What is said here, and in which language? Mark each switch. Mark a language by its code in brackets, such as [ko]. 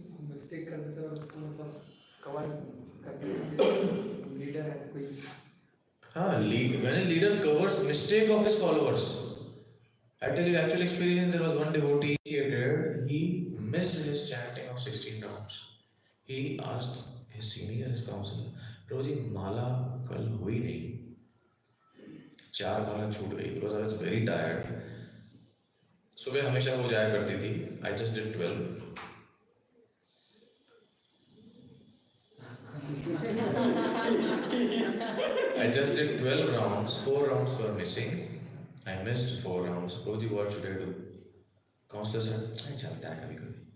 [hi] Mistake कर देते हैं उसको मतलब कवर करते हैं। लीडर है कोई। [en] हाँ, when a leader covers mistake of his followers. I tell you actual experience. There was one devotee he missed his chanting of 16 rounds. He asked his senior, his counselor, [hi] प्रभु जी माला कल हुई नहीं, 4 माला छूट गई [en] because I was very tired. [hi] सुबह हमेशा वो जाया करती थी. [en] I just did 12. I just did 12 rounds, 4 rounds were missing. I missed 4 rounds. Prabhuji, what should I do? Counselor said, I [hi] चलता है कभी कभी.